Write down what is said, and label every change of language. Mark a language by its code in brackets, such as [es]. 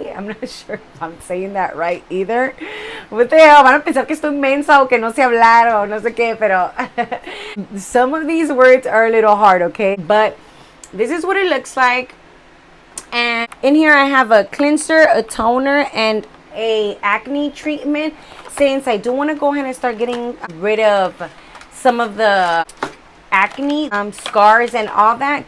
[en] I'm not sure if I'm saying that right either. What the hell? [es] Van a pensar que estoy mensa o que no sé hablar o no sé qué, pero [en] some of these words are a little hard, okay? But this is what it looks like. And in here I have a cleanser, a toner, and a acne treatment, since I do want to go ahead and start getting rid of some of the acne scars and all that.